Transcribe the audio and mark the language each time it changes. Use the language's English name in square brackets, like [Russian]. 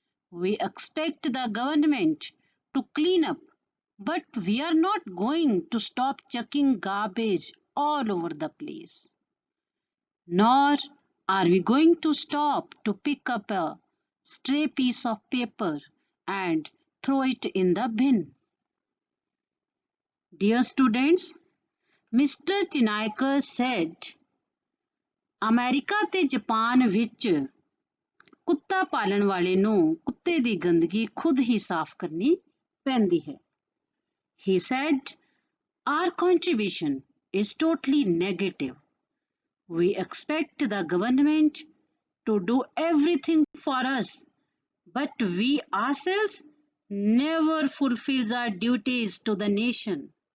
[English] We expect the government to clean up, but we are not going to stop chucking garbage all over the place. Nor are we going to stop to pick up a stray piece of paper and throw it in the bin. Dear students, Mr. Chinaikar said, [Punjabi] America ਤੇ Japan ਵਿੱਚ ਕੁੱਤਾ ਪਾਲਣ ਵਾਲੇ ਨੂੰ ਕੁੱਤੇ ਦੀ ਗੰਦਗੀ ਖੁਦ ਹੀ ਸਾਫ਼ ਕਰਨੀ ਪੈਂਦੀ ਹੈ। [English] He said, our contribution is totally negative. We expect the government to do everything for us, but we ourselves never fulfill our duties to the nation.